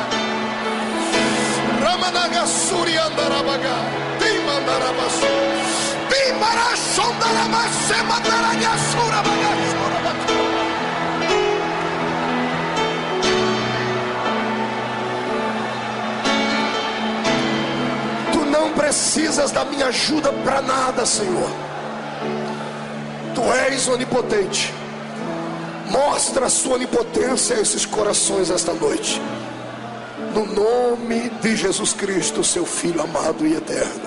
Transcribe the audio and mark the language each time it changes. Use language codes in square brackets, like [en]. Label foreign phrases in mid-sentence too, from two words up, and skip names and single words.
[pt] Ramanaga suri andarabaga. Dimandarabasu. Dimara sondaraba semandaraga surabaga surabaga. Tu não precisas da minha ajuda para nada, Senhor. Tu és onipotente. Mostra a sua onipotência a esses corações esta noite. No nome de Jesus Cristo, seu Filho amado e eterno.